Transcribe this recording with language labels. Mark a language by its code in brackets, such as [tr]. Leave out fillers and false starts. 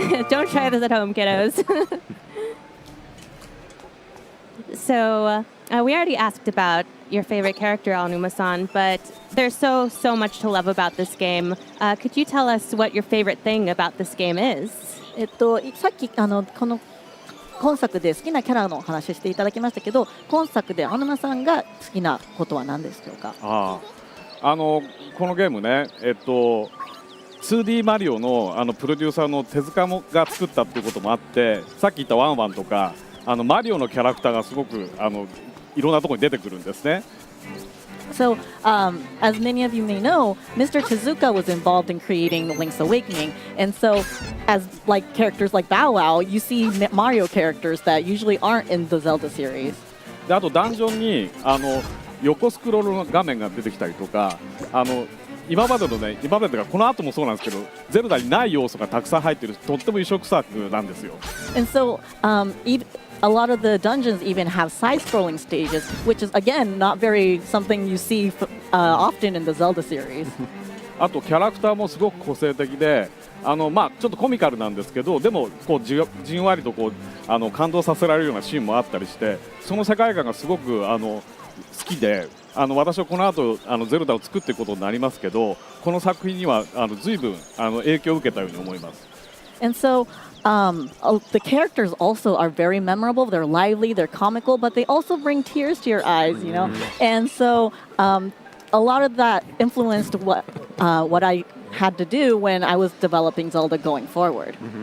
[en] Don't try this at home, kiddos. So we already asked about your favorite character, Aonuma-san, but there's so much to love about this game. Could you tell us what your favorite thing about this game is? [ja] さっきこの今作で好きなキャラのお話していただきましたけど、今作で青沼さんが好きなことは何でしょうか？このゲームね、2D マリオのプロデューサーの手塚が作ったっていうこともあって、さっき言ったワンワンとかマリオのキャラクターがすごくいろんなところに出てくるんですね。 [en] So, as many of you may know, Mr. Tezuka was involved in creating Link's Awakening, and so, as like characters like Bow Wow, you see Mario characters that usually aren't in the Zelda series. [ja] であとダンジョンに横スクロールの画面が出てきたりとか、今までがこの後もそうなんですけど、ゼルダにない要素がたくさん入っているとっても異色作なんですよ。 [en] And so, a lot of the dungeons even have side-scrolling stages, which is again not very something you see often in the Zelda series. [ja] あとキャラクターもすごく個性的で、まあ、ちょっとコミカルなんですけど、でもこうじんわりとこう感動させられるようなシーンもあったりして、その世界観がすごく好きで、私はこの後ゼルダを作っていくことになりますけど、この作品には随分影響を受けたように思います。 [en] And so the characters also are very memorable. They're lively, they're comical, but they also bring tears to your eyes, you know. And so a lot of that influenced what I had to do when I was developing Zelda going forward.